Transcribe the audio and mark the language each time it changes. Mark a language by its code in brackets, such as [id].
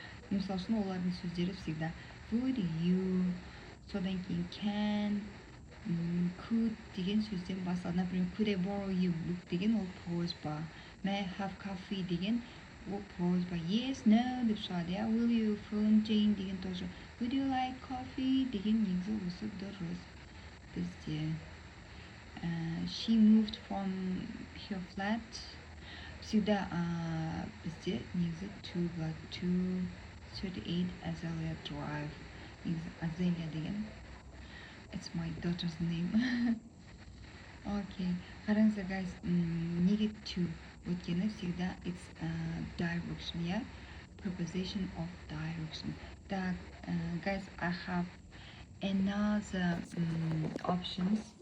[kk] Мысал үшін олардың сөздері всегда would you, содан кейін can, could деген сөзден басталады. [en] Например, could I borrow your book [kk] деген ол просьба. [en] May I have coffee деген ол просьба. [kk] Yes, no деп шығады. [en] Will you phone Jane [kk] деген тоже. [en] Would you like coffee [kk] деген негізі осы дұрыс бізде. [en] She moved from her flat. [kk] Всегда бізде негізі to болады. [en] 238 Azalea Drive. [kk] Негізі Azalea деген. [en] It's my daughter's name. Okay. [kk] Қараңыздар, guys, неге to? Өйткені всегда [en] it's direction, yeah? Preposition of direction. Так, guys, I have another options.